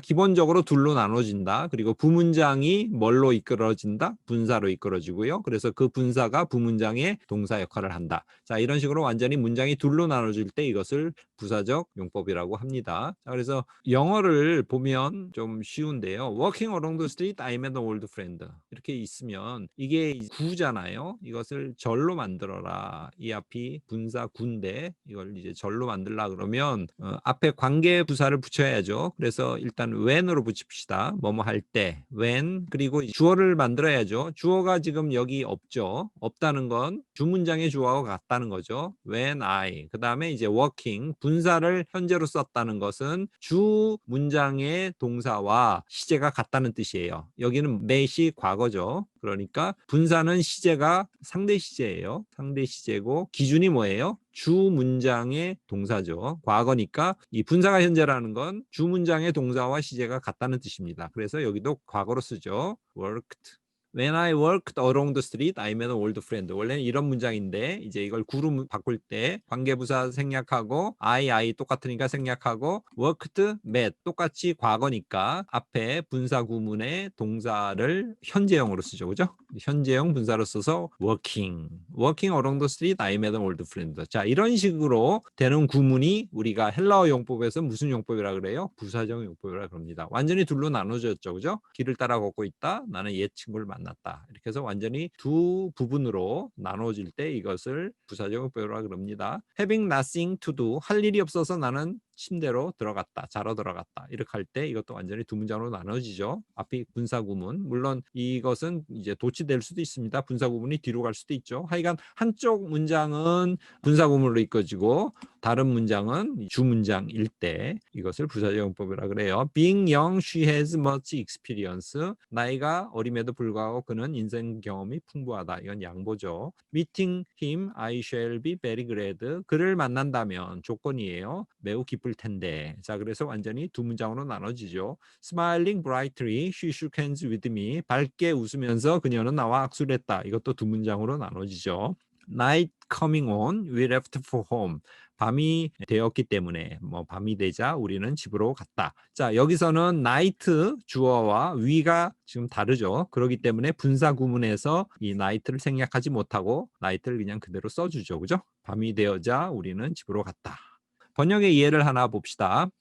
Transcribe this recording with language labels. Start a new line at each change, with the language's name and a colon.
Korean: 기본적으로 둘로 나눠진다. 그리고 부문장이 뭘로 이끌어진다? 분사로 이끌어지고요. 그래서 그 분사가 부문장의 동사 역할을 한다. 자, 이런 식으로 완전히 문장이 둘로 나눠질 때 이것을 부사적 용법이라고 합니다. 자, 그래서 영어를 보면 좀 쉬운데요.
English: Walking along the street, I met an old friend.
Korean: 이렇게 있으면 이게 구잖아요. 이것을 절로 만들어라. 이 앞이 분사 구인데 이걸 이제 절로 만들라 그러면 앞에 관계 부사를 붙여야죠. 그래서 일단 when으로 붙입시다. 뭐뭐 할 때 when 그리고 주어를 만들어야죠. 주어가 지금 여기 없죠. 없다는 건 주문장의 주어와 같다는 거죠. when I 그 다음에 이제 working 분사를 현재로 썼다는 것은 주 문장의 동사와 시제가 같다는 뜻이에요. 여기는 met이 과거죠. 그러니까 분사는 시제가 상대 시제예요. 상대 시제고 기준이 뭐예요? 주 문장의 동사죠. 과거니까 이 분사가 현재라는 건 주 문장의 동사와 시제가 같다는 뜻입니다. 그래서 여기도 과거로 쓰죠. worked.
English: When I worked along the street, I met an old friend.
Korean: 원래는 이런 문장인데 이제 이걸 구로 바꿀 때 관계부사 생략하고 I 똑같으니까 생략하고 worked, met 똑같이 과거니까 앞에 분사 구문의 동사를 현재형으로 쓰죠. 그죠? 현재형 분사로 써서
English: working along the street, I met an old friend.
Korean: 자, 이런 식으로 되는 구문이 우리가 헬라어 용법에서 무슨 용법이라 그래요? 부사적 용법이라 그럽니다. 완전히 둘로 나눠졌죠. 그죠? 길을 따라 걷고 있다. 나는 옛 친구를 만났다. 이렇게 해서 완전히 두 부분으로 나눠질 때 이것을 부사적 용법이라 그럽니다.
English: Having nothing to do.
Korean: 할 일이 없어서 나는 침대로 들어갔다. 자러 들어갔다. 이렇게 할 때 이것도 완전히 두 문장으로 나눠지죠. 앞이 분사 구문. 물론 이것은 이제 도치될 수도 있습니다. 분사 구문이 뒤로 갈 수도 있죠. 하여간 한쪽 문장은 분사 구문으로 이끌어지고 다른 문장은 주 문장일 때 이것을 부사적 용법이라 그래요.
English: Being young, she has much experience.
Korean: 나이가 어림에도 불구하고 그는 인생 경험이 풍부하다. 이건 양보죠.
English: Meeting him, I shall be very glad.
Korean: 그를 만난다면 조건이에요. 매우 기쁠 텐데. 자, 그래서 완전히 두 문장으로 나눠지죠.
English: Smiling brightly, she shook hands with me.
Korean: 밝게 웃으면서 그녀는 나와 악수를 했다. 이것도 두 문장으로 나눠지죠.
English: Night coming on, we left for home.
Korean: 밤이 되었기 때문에 밤이 되자 우리는 집으로 갔다. 자, 여기서는 night 주어와 we가 지금 다르죠. 그렇기 때문에 분사 구문에서 이 night를 생략하지 못하고 night를 그냥 그대로 써주죠. 그죠? 밤이 되어자 우리는 집으로 갔다. 번역의 예를 하나 봅시다.